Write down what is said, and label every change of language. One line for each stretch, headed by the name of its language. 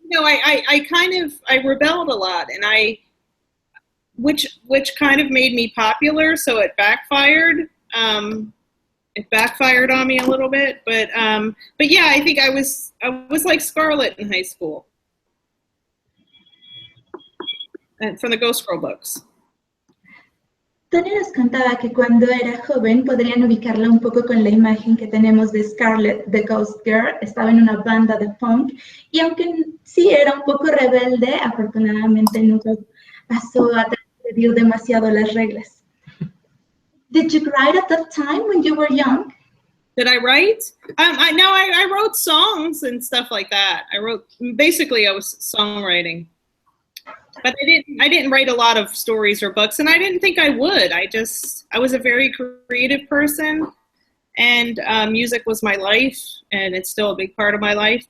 English: You know, I rebelled a lot, and which kind of made me popular. So it backfired. It backfired on me a little bit, but yeah, I think I was like Scarlet in high school, and from the Ghostgirl books.
Spanish: Tonya nos contaba que cuando era joven podrían ubicarla un poco con la imagen que tenemos de Scarlet, de Ghostgirl. Estaba en una banda de punk y aunque sí era un poco rebelde, afortunadamente nunca pasó a transgredir demasiado las reglas.
English: Did you write at that time when you were young? Did I write? I wrote songs and stuff like that. I was songwriting. But I didn't write a lot of stories or books, and I didn't think I would. I was a very creative person, and music was my life, and it's still a big part of my life.